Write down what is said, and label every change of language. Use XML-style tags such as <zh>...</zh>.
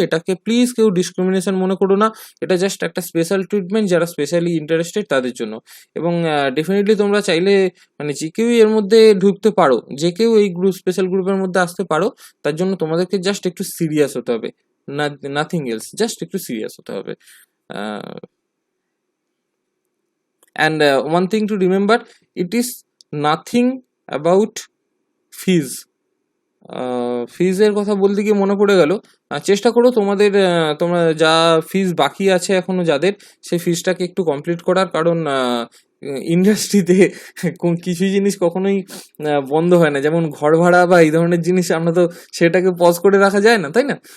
<bn>এটাকে প্লিজ কেউ ডিসক্রিমিনেশন মনে করো না, এটা জাস্ট একটা স্পেশাল ট্রিটমেন্ট যারা স্পেশালি ইন্টারেস্টেড তাদের জন্য। এবং ডেফিনেটলি তোমরা চাইলে মানে যে কেউই এর মধ্যে ঢুকতে পারো, যে কেউ এই স্পেশাল গ্রুপের মধ্যে আসতে পারো, তার জন্য তোমাদেরকে জাস্ট একটু সিরিয়াস হতে হবে,</bn> <en>nothing else,</en> <bn>জাস্ট একটু সিরিয়াস হতে হবে।</bn> <en>And one thing to remember, it is nothing about fees.</en> <bn>ফিজের কথা বলতে গিয়ে মনে পড়ে গেল, চেষ্টা করো তোমরা যা ফিজ বাকি আছে এখনো যাদের, সেই ফিজটাকে একটু কমপ্লিট করার, কারণ ইন্ডাস্ট্রিতে কিছু জিনিস কখনোই বন্ধ হয় না, যেমন ঘর ভাড়া বা এই ধরনের জিনিস আমরা তো সেটাকে পজ করে রাখা যায় না, তাই না?</bn>